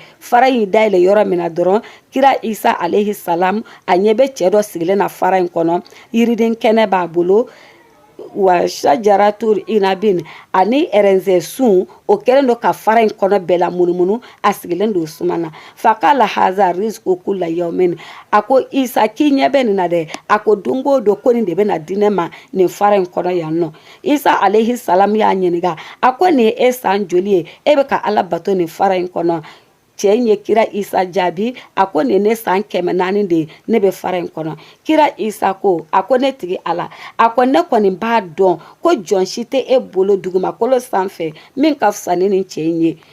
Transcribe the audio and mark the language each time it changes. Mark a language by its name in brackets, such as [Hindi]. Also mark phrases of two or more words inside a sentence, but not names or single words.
[Bambara] fara in dayɛlɛ yɔrɔ min na dɔrɔn kira Isa [Arabic] عليه السلام [Bambara] a ɲɛ bɛ cɛ dɔ sigilen na fara in kɔnɔ yiriden kɛnɛ b'a bolo [Arabic] وشجرة عنب [Bambara] ani ɛrɛnzɛ sun o kɛlen don ka fara in kɔnɔ bɛɛ la munumunu a sigilen don suma na [Arabic] فقال هذا رزق كل يوم [Bambara] a ko Isa k'i ɲɛ bɛ nin na dɛ a ko don o don ko nin de bɛna di ne ma nin fara in kɔnɔ yan nɔ Isa [Arabic] عليه السلام [Bambara] y'a ɲininka a ko nin ye e san joli ye e bɛ ka ala bato nin fara in kɔnɔ cɛ in ye kira Isa jaabi a ko nin ne san 400 de ne bɛ fara in kɔnɔ kira Isa ko a ko ne tigi ala a ko ne kɔni b'a dɔn ko jɔn si tɛ e bolo dugumakolo sanfɛ min ka fisa ni nin cɛ in ye